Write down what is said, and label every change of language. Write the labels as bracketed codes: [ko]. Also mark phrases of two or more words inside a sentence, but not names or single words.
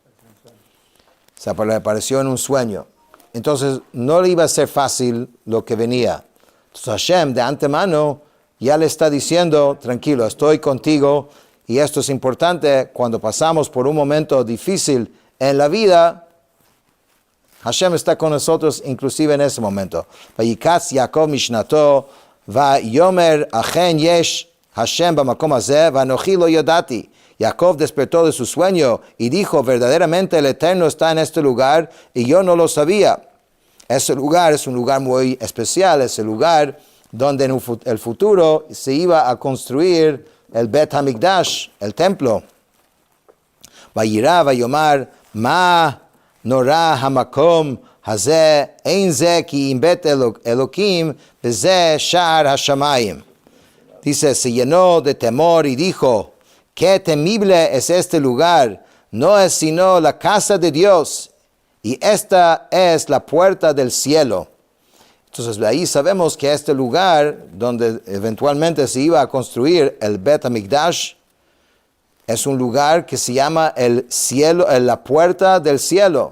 [es] Se le apareció en un sueño. Entonces no le iba a ser fácil lo que venía. Entonces Hashem de antemano ya le está diciendo, tranquilo, estoy contigo. Y esto es importante cuando pasamos por un momento difícil en la vida, Hashem está con nosotros inclusive en ese momento. [he] ויקץ יעקב משנתו ויאמר אכן יש השם במקום הזה ואנכי לא ידעתי. [es] Jacob despertó de su sueño y dijo, verdaderamente el Eterno está en este lugar y yo no lo sabía. Ese lugar es un lugar muy especial, es el lugar donde en el futuro se iba a construir el Bet HaMikdash, el templo. [he] ויירא ויאמר מה נורא המקום הזה אין זה כי אם בית אלוקים בזה שער השמים. [es] Dice, se llenó de temor y dijo, qué temible es este lugar, no es sino la casa de Dios, y esta es la puerta del cielo. Entonces de ahí sabemos que este lugar donde eventualmente se iba a construir el Bet HaMikdash es un lugar que se llama el cielo, la puerta del cielo.